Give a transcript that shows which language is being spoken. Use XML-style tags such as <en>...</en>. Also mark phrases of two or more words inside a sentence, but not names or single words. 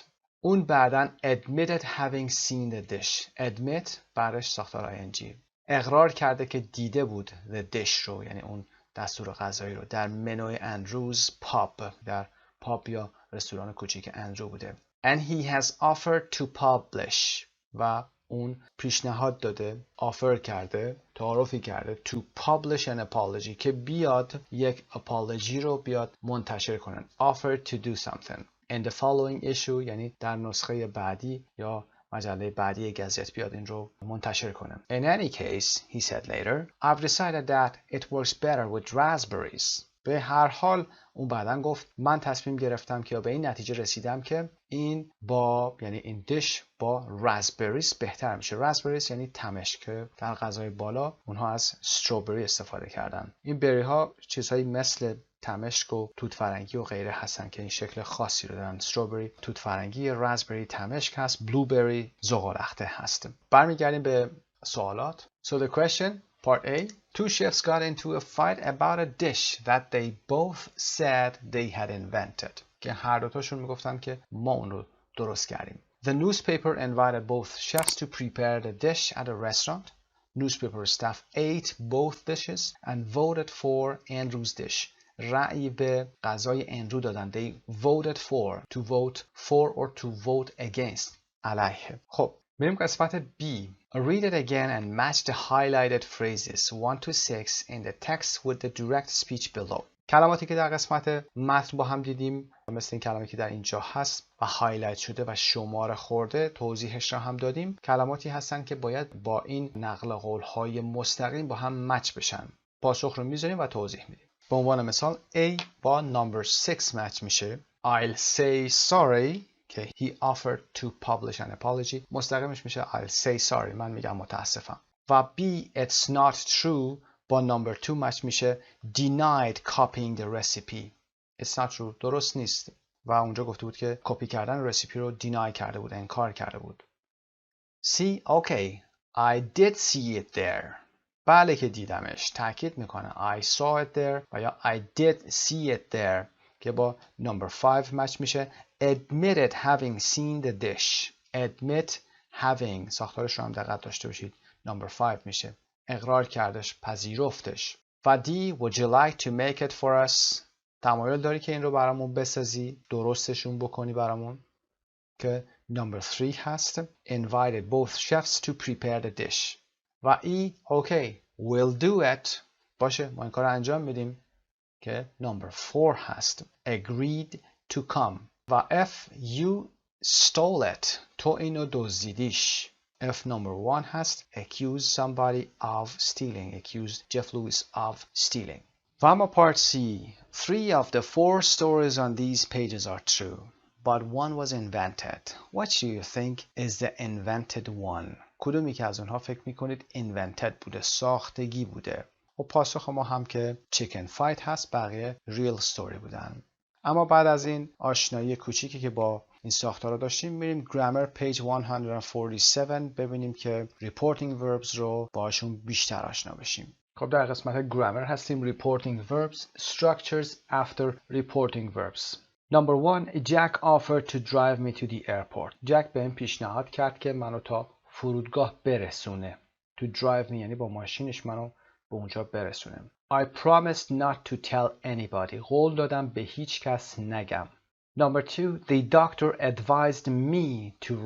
<fa>اون بعداً</fa> <en>admitted having seen the dish.</en> <fa>admit بعدش ساختار ing. اقرار کرده که دیده بود</fa> <en>the dish</en> <fa>رو یعنی اون دستور غذایی رو در منوی اندروز پاب، در پاب یا رستوران کوچیک اندرو بوده.</fa> <en>And he has offered to publish</en> <fa>و اون پیشنهاد داده، آفر کرده، تعارفی کرده</fa> <en>to publish an apology</en> <fa>که بیاد یک apology رو بیاد منتشر کنن.</fa> <en>offer to do something in the following issue</en> <fa>یعنی در نسخه بعدی یا مجله بعدی گزت بیاد این رو منتشر کنه.</fa> <en>In any case, he said later, I've decided that it works better with raspberries.</en> <fa>به هر حال اون بعداً گفت من تصمیم گرفتم که به این نتیجه رسیدم که این با یعنی این دیش با راسبریز بهتر میشه. راسبریز یعنی تمشک که در غذای بالا اونها از استروبری استفاده کردن. این بری ها چیزهایی مثل تمشک و توت فرنگی و غیره هستن که این شکل خاصی رو دارن. استروبری توت فرنگی، راسبری تمشک هست، بلوبری زغالخته هست. برمیگردیم به سوالات.</fa> <en>So the question, part A. Two chefs got into a fight about a dish that they both said they had invented.</en> <fa>که هر دوتاشون میگفتن که ما اون رو درست کردیم.</fa> <en>The newspaper invited both chefs to prepare the dish at a restaurant. Newspaper staff ate both dishes and voted for Andrew's dish.</en> <fa>رأی به غذای اندرو دادن.</fa> <en>They voted for. To vote for or to vote against.</en> <fa>علیه. خب بریم قسمت B.</fa> <en>Read it again and match the highlighted phrases 1 to 6 in the text with the direct speech below.</en> <fa>کلماتی که در قسمت متن با هم دیدیم مثل این کلماتی که در اینجا هست و هایلایت شده و شماره خورده توضیحش را هم دادیم. کلماتی هستن که باید با این نقل قول‌های مستقیم با هم مچ بشن. پاسخ رو میذاریم و توضیح میدیم. به عنوان مثال A با number 6 مچ میشه.</fa> <en>I'll say sorry</en> <fa>که</fa> <en>he offered to publish an apology.</en> <fa>مستقیمش میشه</fa> <en>I'll say sorry.</en> <fa>من میگم متاسفم. و B</fa> <en>it's not true</en> <fa>با number 2 مچ میشه</fa> <en>denied copying the recipe. It's not true.</en> <fa>درست نیست. و اونجا گفته بود که کپی کردن رسیپی رو</fa> <en>deny</en> <fa>کرده بود. انکار کرده بود.</fa> <en>C okay. I did see it there.</en> <fa>بله که دیدمش. تاکید میکنه</fa> <en>I saw it there</en> <fa>و یا</fa> <en>I did see it there</en> <fa>که با</fa> <en>number 5</en> <fa>مچ میشه</fa> <en>admitted having seen the dish. admit having</en> <fa>ساختارش رو هم دقت داشته باشید. number 5 میشه اقرار کردش، پذیرفتش.</fa> <en>و D would you like to make it for us.</en> <fa>تمایل داری که این رو برامون بسازی، درستشون بکنی برامون که number 3 هست</fa> <en>invited both chefs to prepare the dish.</en> <fa>و E</fa> <en>okay we'll do it</en> <fa>باشه ما این کار رو انجام میدیم که number 4 هست</fa> <en>agreed to come.</en> <fa>و F</fa> <en>you stole it</en> <fa>تو اینو دزدیدیش.</fa> <en>F number 1</en> <fa>هست</fa> <en>accuse somebody of stealing. accused Jeff Lewis of stealing.</en> <fa>و اما</fa> <en>part C 3 of the 4 stories on these pages are true but one was invented. What do you think is the invented one.</en> <fa>کدومی که از اونها فکر میکنید</fa> <en>invented</en> <fa>بوده، ساختگی بوده؟ و پاسخ ما هم که</fa> <en>chicken fight</en> <fa>هست، بقیه</fa> <en>real story</en> <fa>بودن. اما بعد از این آشنایی کوچیکی که با این ساختار رو داشتیم میریم</fa> <en>grammar page 147</en> <fa>ببینیم که</fa> <en>reporting verbs</en> <fa>رو باشون بیشتر آشنا بشیم. خب در قسمت grammar هستیم.</fa> <en>reporting verbs structures after reporting verbs. Number 1 Jack offered to drive me to the airport.</en> <fa>Jack بهم پیشنهاد کرد که منو تا فرودگاه برسونه.</fa> <en>To drive me</en> <fa>یعنی با ماشینش منو به اونجا برسونه.</fa> <en>I promised not to tell anybody.</en> <fa>قول دادم به هیچ کس نگم.</fa> <en>Number 2 The doctor advised me to rest.</en>